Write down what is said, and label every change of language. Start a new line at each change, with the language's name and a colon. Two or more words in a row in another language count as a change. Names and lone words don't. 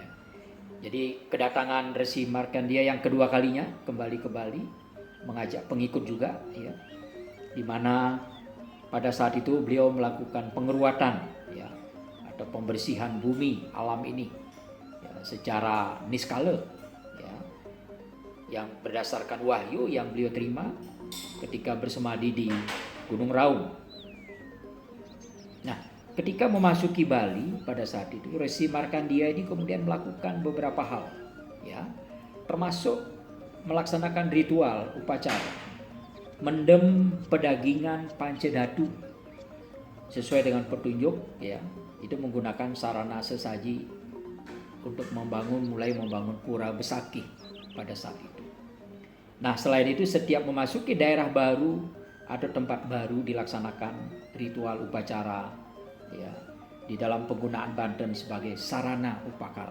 Indonesian: Jadi kedatangan Resi Markandeya yang kedua kalinya kembali ke Bali mengajak pengikut juga, ya, di mana pada saat itu beliau melakukan pengeruatan, ya, atau pembersihan bumi alam ini, ya, secara niskala, ya, yang berdasarkan wahyu yang beliau terima ketika bersemadi di Gunung Raung. Nah, ketika memasuki Bali pada saat itu, Resi Markandeya ini kemudian melakukan beberapa hal, ya, termasuk melaksanakan ritual upacara
Balinese: mendem pedagingan pancedatu
Indonesian: sesuai dengan petunjuk, ya, itu menggunakan sarana sesaji untuk mulai membangun pura Besakih pada saat itu. Nah, selain itu setiap memasuki daerah baru atau tempat baru dilaksanakan ritual upacara, ya, di dalam penggunaan Banten sebagai sarana upakara.